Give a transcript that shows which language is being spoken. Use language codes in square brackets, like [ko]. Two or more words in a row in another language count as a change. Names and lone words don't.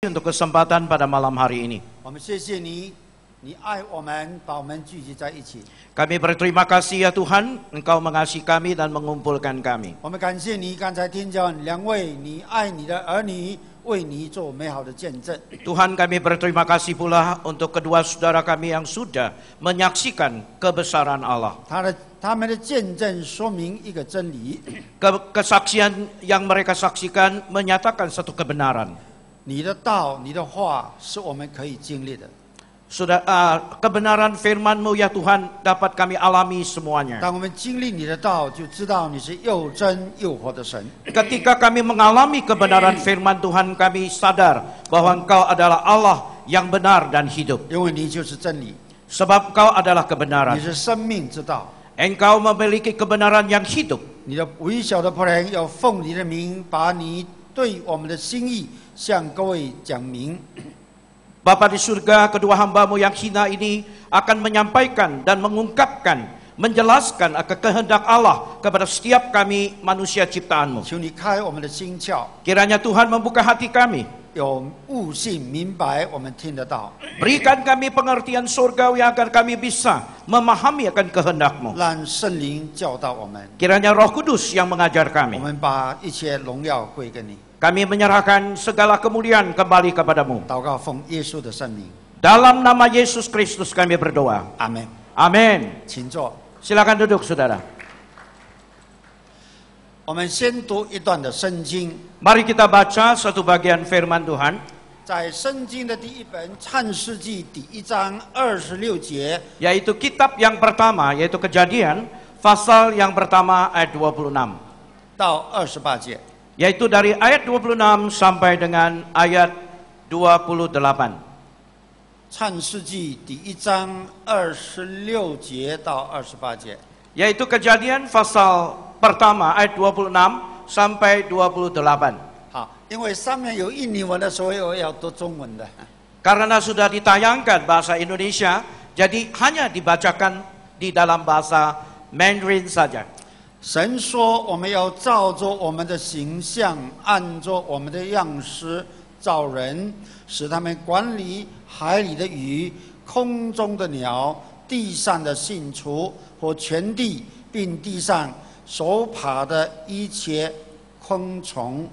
[id] untuk kesempatan pada malam hari ini. [zh] 我们谢谢你，你爱我们，把我们聚集在一起。 [id] Kami berterima kasih ya Tuhan, Engkau mengasihi kami dan mengumpulkan kami. [zh] 我们感谢你，刚才听见两位你爱你的儿女为你做美好的见证。 [id] Tuhan, kami berterima kasih pula untuk kedua saudara kami yang sudah menyaksikan kebesaran Allah. [zh] 他们的见证说明一个真理， [id] Kesaksian yang mereka saksikan menyatakan satu kebenaran. [zh] 你的道、你的话是我们可以经历的。 [id] Kebenaran firman-Mu ya Tuhan dapat kami alami semuanya. [zh] 当我们经历你的道，就知道你是又真又活的神。 [id] Ketika kami mengalami kebenaran firman Tuhan, kami sadar bahwa Engkau adalah Allah yang benar dan hidup. [zh] 因为你就是真理， [id] Sebab Engkau adalah [zh] 你 [id] kebenaran. [zh] 是生命之道。 [id] Engkau memiliki kebenaran yang hidup. [zh] 你的微小的仆人要奉你的名，把你对我们的心意向各位讲明。 [id] Bapa di surga, kedua hamba-Mu yang hina ini akan menyampaikan dan mengungkapkan, menjelaskan akan kehendak Allah kepada setiap kami manusia ciptaan-Mu. [zh] 求你开我们的心窍， [id] Kiranya Tuhan membuka hati kami. [zh] 有悟性明白，我们听得到， [id] Berikan kami pengertian surgawi agar kami bisa memahami akan kehendak-Mu. [zh] 让圣灵教导我们。 [id] Kiranya Roh Kudus yang mengajar [zh] 我 [id] kami. [zh] 们把一切荣耀归给你。 [id] Kami menyerahkan segala kemuliaan kembali kepadamu. [zh] 祷告奉耶稣的圣名， [id] Dalam nama Yesus Kristus kami berdoa. [zh] 阿门。 [id] Amin. [zh] 请坐。 [id] Silakan duduk saudara. [zh] 我们先读一段的圣经， [id] Mari kita baca satu bagian firman Tuhan. [zh] 在圣经的第一本创世纪第1章26节， [id] Yaitu kitab yang pertama, yaitu Kejadian, pasal yang pertama ayat 26. [zh] 到28节。 [id] Yaitu dari ayat 26 sampai dengan ayat 28. [zh] 创世纪第1章26节到28节。 [id] Yaitu Kejadian pasal pertama ayat 26 sampai 28. [zh] 好，因为上面有印尼文的，所以我要读中文的。 [id] Karena sudah ditayangkan bahasa Indonesia, jadi hanya dibacakan di dalam bahasa Mandarin saja. [zh] 神说：“我们要照着我们的形象，按着我们的样式造人，使他们管理海里的鱼、空中的鸟、地上的牲畜和全地，并地上所爬的一切昆虫。